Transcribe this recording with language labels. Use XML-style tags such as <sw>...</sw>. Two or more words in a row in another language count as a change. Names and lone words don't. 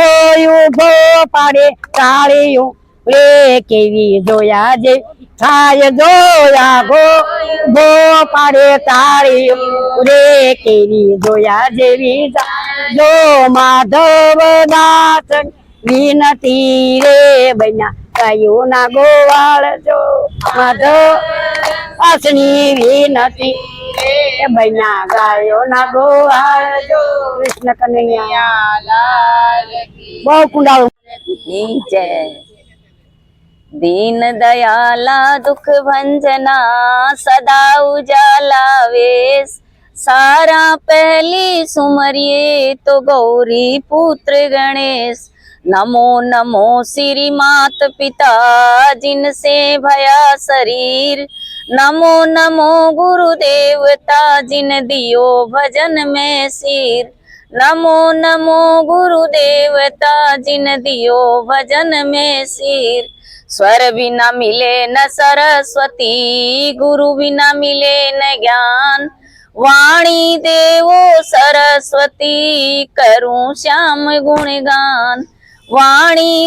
<gu>ઉભો પાડે તાળીયું રે કેવી જોયા જે થાય જો આઘો ઉભો પાડે તાળીયું રે કેવી જોયા જેવી જો માધવ દાસ વિનતી રે બન્યા કયું ના ગોવાળ જો માધવ અસની વિનતી રે બન્યા ગાયો ના ગોવાળ જો કૃષ્ણ કનૈયા લાલ કી બહુ કુંડાળું</gu> <hi>जय दीन दयाला दुख भंजना सदा उजाला वेश सारा पहली सुमरिए तो गौरी पुत्र गणेश नमो नमो श्री मात पिता जिनसे भया शरीर नमो नमो गुरु देवता जिन दियो भजन में सिर नमो नमो गुरु देवता जिन दियो भजन में सिर स्वर बिना मिले न सरस्वती गुरु बिना मिले न ज्ञान वाणी देवो सरस्वती करूं श्याम गुणगान वाणी</hi>